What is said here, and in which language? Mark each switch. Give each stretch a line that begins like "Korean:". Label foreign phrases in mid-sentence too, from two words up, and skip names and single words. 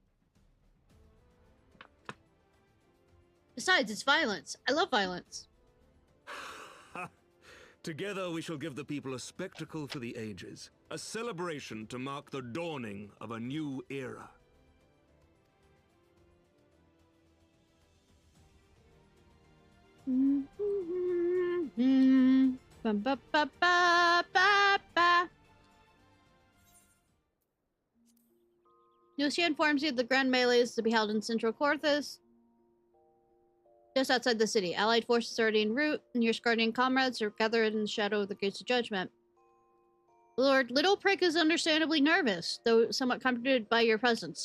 English: Besides, it's violence. I love violence. Together we shall give the people a spectacle for the ages, a celebration to mark the dawning of a new era. Ba, ba, ba, ba, ba, ba. Lucia informs you the grand melee is to be held in Central Corthus, just outside the city. Allied forces are already en route, and your Scardian comrades are gathered in the shadow of the Gates of Judgment. Lord Little Prick is understandably nervous, though somewhat comforted by your presence.